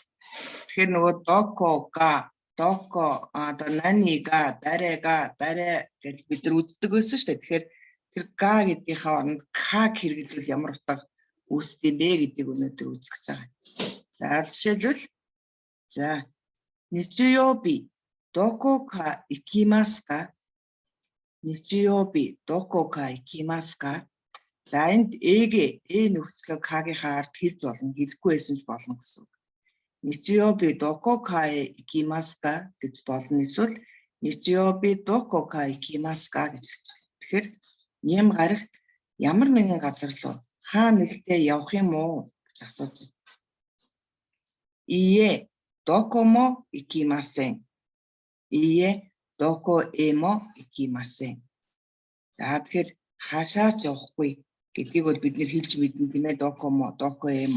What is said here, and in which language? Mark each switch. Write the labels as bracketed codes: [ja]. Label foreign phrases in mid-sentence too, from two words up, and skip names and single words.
[mn] Тэгэхээр нөгөө [ja] どこかどこ [mn] одоо [ja] 何が誰 [mn] гэж бид нар үздэг байсан шүү дээ. Тэгэхээр тэр га гэдгийнхээ оронд каг хэрэглэвэл ямар утга үүсдэм бэ гэдгийг өнөөдөр үзэх гэж байгаа. За жишээлбэл за [ja] 日曜日どこか行きますか? 日曜日どこか行きますか? [mn] За энд нөхцөлөө кагийнхаа ард хэлж болно, хэлэхгүй байсан ч болно гэсэн үг. [ja] 日曜日どこか行きますか [mn] гэж болно. Эсвэл [ja] 日曜日どこか行きますか [mn] гэж хэлж болно. Тэгэхээр нэм гарагт ямар нэгэн газар руу хаа нэгтээ явах юм уу гэж асууж байна. [ja] いいえどこも行きません. いいえどこへも行きません. [mn] За тэгэхээр хаашаач явахгүй гэдгийг бол бид нэр хэлж мэднэ тийм ээ, [ja] どこも、どこへも.